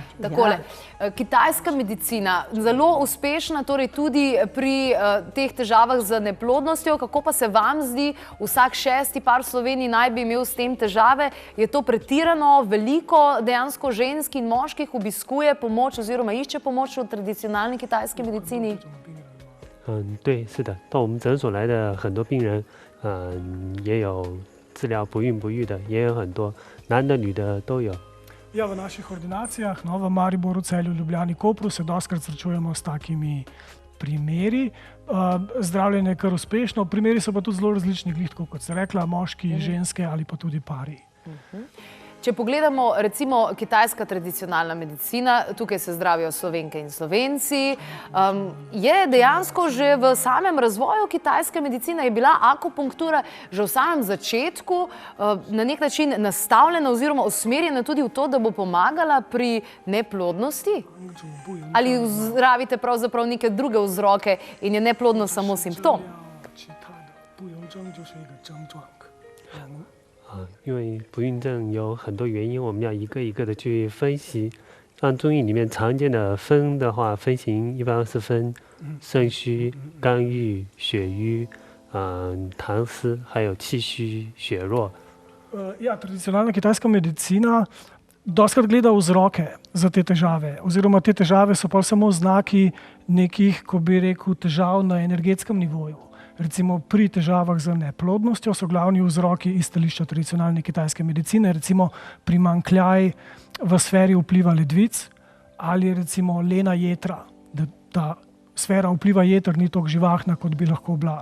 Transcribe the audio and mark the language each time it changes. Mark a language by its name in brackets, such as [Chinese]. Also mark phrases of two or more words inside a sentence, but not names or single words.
[Slovenian] Takole, kitajska medicina, zelo uspešna torej tudi pri teh težavah z neplodnostjo. Kako pa se vam zdi, vsak šesti par v Sloveniji naj bi imel s tem težave? Je to pretirano, veliko dejansko žensk in moških obiskuje pomoč oziroma išče pomoč v tradicionalni kitajski medicini? [Chinese] 对，是的，到我们诊所来的很多病人，也有治疗不孕不育的，也有很多男的女的都有。 [Slovenian] Ja, v naših ordinacijah, v Mariboru, Celju, Ljubljani, Kopru se dostikrat srečujemo s takimi primeri. Zdravljenje je kar uspešno, primeri so pa tudi zelo različni, kot se rekla, moški, ženske ali pa tudi pari. če pogledamo recimo kitajska tradicionalna medicina, tukaj se zdravijo Slovenke in Slovenci, je dejansko že v samem razvoju kitajske medicine je bila akupunktura že v samem začetku na nek način nastavljena oziroma usmerjena tudi v to, da bo pomagala pri neplodnosti? Ali zdravite pravzaprav neke druge vzroke in je neplodnost samo simptom? [Chinese] 因为不孕症有很多原因，我们要一个一个的去分析。按中医里面常见的分的话，分型一般是分肾虚、肝郁、血瘀、痰湿，还有气虚、血弱。 [Slovenian] Ja, tradicionalna kitajska medicina dostakrat gleda vzroke za te težave, oziroma te težave so pa samo znaki nekih, ko bi rekel, težav na energetskem nivoju. Recimo pri težavah z neplodnostjo so glavni vzroki iz stališča tradicionalne kitajske medicine, recimo primanjkljaj v sferi vpliva ledvic ali recimo lena jetra, da ta sfera vpliva jeter ni toliko živahna, kot bi lahko bila.